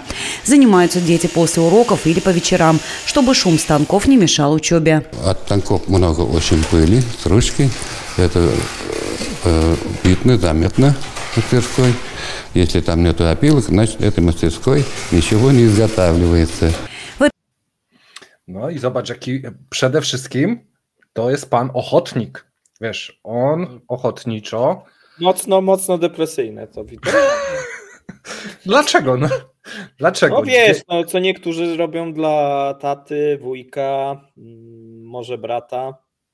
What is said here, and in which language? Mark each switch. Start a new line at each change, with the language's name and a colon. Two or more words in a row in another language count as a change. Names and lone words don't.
Russian: Занимаются дети после уроков или по вечерам, чтобы шум станков не мешал учебе. От станков много очень пыли, стружки. Это видно, заметно в мастерской. Если там нету опилок, значит, этой мастерской ничего не изготавливается.
Polish: No i zobacz, jaki przede wszystkim to jest pan ochotnik. Wiesz, on ochotniczo... Mocno depresyjne to widać. Dlaczego? No, dlaczego? No wiesz, no, co niektórzy robią dla taty, wujka, może brata.